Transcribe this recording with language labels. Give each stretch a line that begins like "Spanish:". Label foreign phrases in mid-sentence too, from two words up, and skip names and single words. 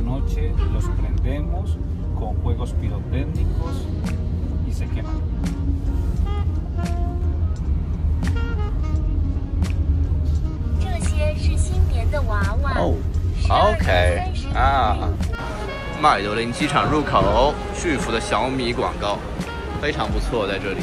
Spanish: noche los prendemos con juegos pirotécnicos y se queman.
Chinese: 这些是新年的娃娃。哦，OK 啊，麦德林机场入口巨幅的小米广告，非常不错，在这里。